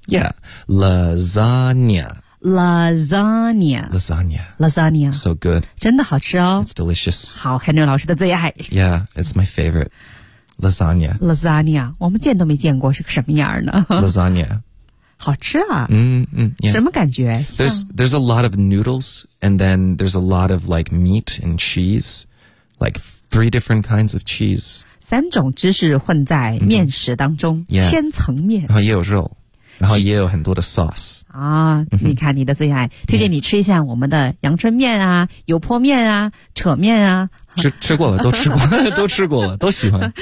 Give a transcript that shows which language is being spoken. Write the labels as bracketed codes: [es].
[en] Yeah, lasagna. Lasagna. Lasagna. Lasagna. So good. [zh] 真的好吃哦。 [en] It's delicious. [zh] 好 ，Henry 老师的最爱。 [en] Yeah, it's my favorite. Lasagna. Lasagna. [zh] 我们见都没见过是个什么样呢 [en] ？Lasagna. [zh] 好吃啊。嗯嗯、yeah. 什么感觉 [en] there's a lot of noodles, and then there's a lot of like meat and cheese, like three different kinds of cheese. [zh] 三种芝士混在面食当中、 yeah. 千层面。然后也有肉，然后也有很多的 sauce. 啊、哦、你看你的最爱，推荐你吃一下我们的阳春面啊，油泼面啊，扯面啊。吃过了，都吃过了，都吃过了，都喜欢，